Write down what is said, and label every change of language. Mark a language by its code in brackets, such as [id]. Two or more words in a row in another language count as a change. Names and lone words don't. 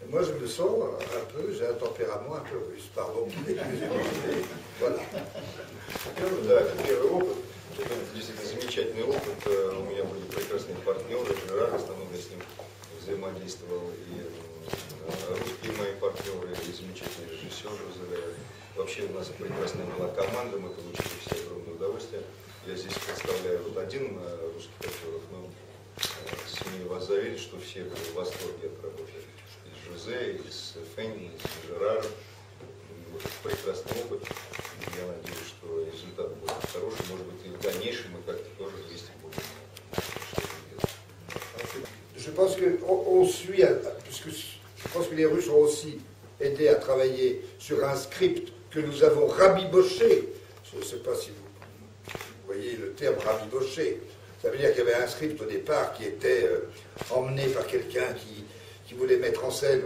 [fr] moi je me sens un peu, j'ai un tempérament un peu russe, pardon. Voilà. [ru] Да, это первый опыт. Это действительно замечательный опыт. У меня были прекрасные партнеры, очень радостно много с ним взаимодействовал. И русские мои партнеры, и замечательный режиссер. Вообще у нас прекрасная была команда, мы получили все огромное удовольствие. Я здесь представляю вот один русских актеров, но смею вас заверить, что все были в восторге от работы и с Жозе, и с Фенни, и с Жераром. Вот прекрасный опыт. Я надеюсь, что результат будет хороший. Может быть, и в дальнейшем мы как-то тоже вместе будем что-то делать. [fr] Je pense qu'on suit, puisque je pense que les Russes ont aussi aidé à travailler sur un script que nous avons rabiboché. Je ne sais pas si vous voyez le terme rabiboché. Ça veut dire qu'il y avait un script au départ qui était emmené par quelqu'un qui voulait mettre en scène.